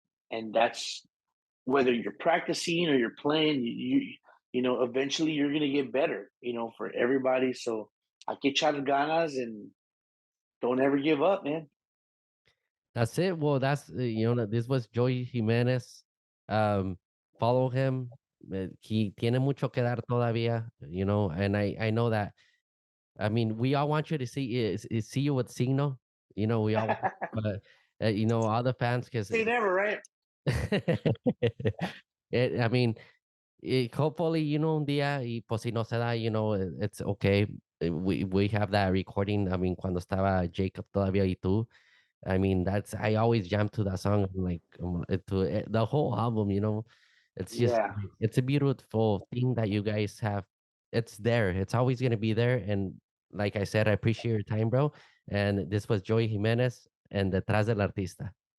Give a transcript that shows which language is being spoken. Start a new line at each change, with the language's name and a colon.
English: And that's whether you're practicing or you're playing, eventually you're gonna get better, for everybody. So I
Spanish: que echar ganas
English: and don't ever give up, man. That's it. Well, this was Joey Jimenez. Um, Follow him.
Spanish: He tiene mucho que dar todavía,
English: and I know that. I mean, we all want you to see you with Siggno. We all want, but all the fans, because Say never, right? I mean, hopefully,
Spanish: un día, y pues si no se da,
English: it's okay. We have that recording. I mean,
Spanish: cuando estaba Jacob todavía y tú.
English: I mean, I always jam to that song, like the whole album. It's just Yeah. it's a beautiful thing that you guys have. It's there. It's always gonna be there. And like I said, I appreciate your time, bro. And this was Joey Jimenez and Detrás del Artista.